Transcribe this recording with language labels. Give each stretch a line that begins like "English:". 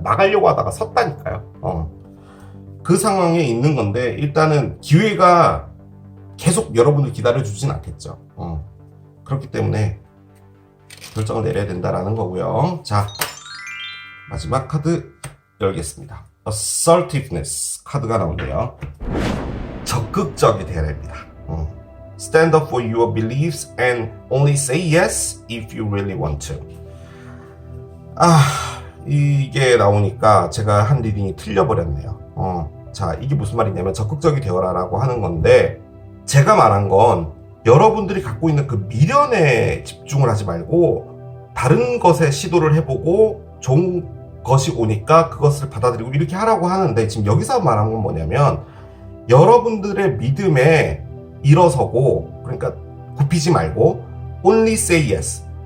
Korean: 나가려고 하다가 섰다니까요. 그 상황에 있는 건데 일단은 기회가 계속 여러분을 기다려주진 않겠죠. 그렇기 때문에 결정을 내려야 된다라는 거고요. 자, 마지막 카드 열겠습니다. Assertiveness 카드가 나오네요. 적극적이 되어야 됩니다.
English: Stand up for your beliefs and only say yes if you really want to.
Korean: 이게 나오니까 제가 한 리딩이 틀려버렸네요. 자, 이게 무슨 말이냐면 적극적이 되어라라고 하는 건데 제가 말한 건 여러분들이 갖고 있는 그 미련에 집중을 하지 말고 다른 것에 시도를 해보고 좋은 것이 오니까 그것을 받아들이고 이렇게 하라고 하는데 지금 여기서 말한 건 뭐냐면 여러분들의 믿음에 일어서고 그러니까 굽히지 말고
English: only say yes.